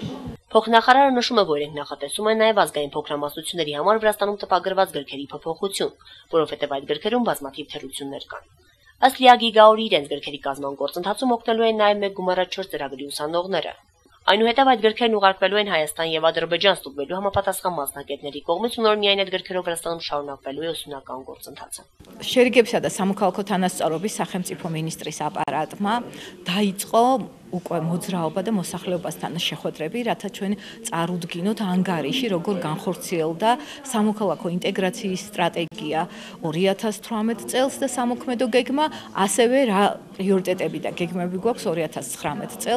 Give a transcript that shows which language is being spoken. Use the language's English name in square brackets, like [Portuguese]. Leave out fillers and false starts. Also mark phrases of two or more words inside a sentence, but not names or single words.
[Armenian] Փոխնախարարը նշում է, որ իրենք նախատեսում են նաև ազգային փոքրամասնությունների համար Վրաստանում տպագրված գրքերի փոփոխություն, որովհետև այդ գրքերում բազմաթիվ թերություններ կան։ Ըստ Լիա Գիգաուրի իրենց գրքերի կազմման գործընթացում օգնելու են նաև 1+4 ծրագրի ուսանողները։ Այնուհետև այդ գրքերն ուղարկվելու են Հայաստան եւ Ադրբեջան ստուգվելու համապատասխան մասնագետների կողմից ու նոր միայն այդ գրքերով Վրաստանում շարունակվելու է ուսումնական գործընթացը։ [Georgian] Շերիգებსა და სამოქალაქო თანასწორობის სახელმწიფო მინისტრის აპარატმა დაიწყო უკვე მოძრაობა და მოსახლეობასთან შეხვედრები, რათა ჩვენ წარუდგინოთ ანგარიში, როგორ განხორციელდა სამოქალაქო ინტეგრაციის სტრატეგია 2018 წელს და სამოქმედო გეგმა, ასევე რა პრიორიტეტები და გეგმები გვაქვს 2019 წელს.